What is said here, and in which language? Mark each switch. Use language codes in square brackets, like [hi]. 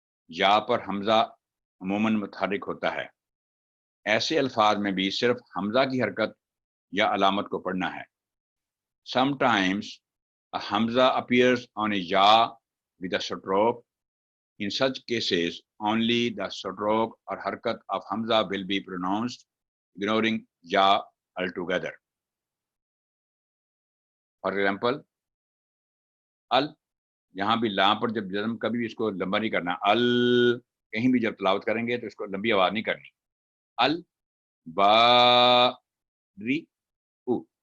[ur] یا پر حمزہ عموماً متحرک ہوتا ہے، ایسے الفاظ میں بھی صرف حمزہ کی حرکت یا علامت کو پڑھنا ہے۔ [en] Sometimes a hamza appears on a ya with a stroke. In such cases, only the stroke or harkat of hamza will be pronounced, ignoring ya altogether. For example, [ur] al، یہاں بھی لا پر جب جزم کبھی بھی اس کو لمبا نہیں کرنا، ال کہیں بھی جب تلاوت کریں گے تو اس کو لمبی آواز نہیں کرنی۔ ال با ری او،